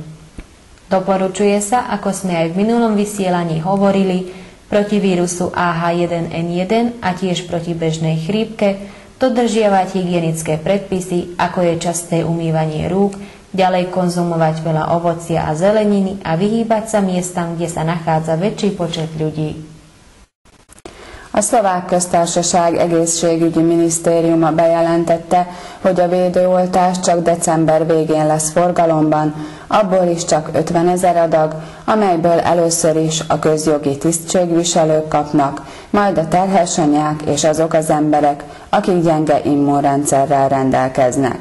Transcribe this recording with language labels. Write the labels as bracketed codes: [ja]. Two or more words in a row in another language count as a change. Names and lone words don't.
[sk] Doporučuje sa, ako sme aj v minulom vysielaní hovorili, proti vírusu AH1N1 a tiež proti bežnej chrípke dodržiavať hygienické predpisy, ako je časté umývanie rúk, ďalej konzumovať veľa ovocia a zeleniny a vyhýbať sa miestam, kde sa nachádza väčší počet ľudí. [hu] A Szlovák Köztársaság Egészségügyi Minisztériuma bejelentette, hogy a védőoltás csak december végén lesz forgalomban, abból is csak 50 000 adag, amelyből először is a közjogi tisztségviselők kapnak, majd a terhes anyák és azok az emberek, akik gyenge immunrendszerrel rendelkeznek.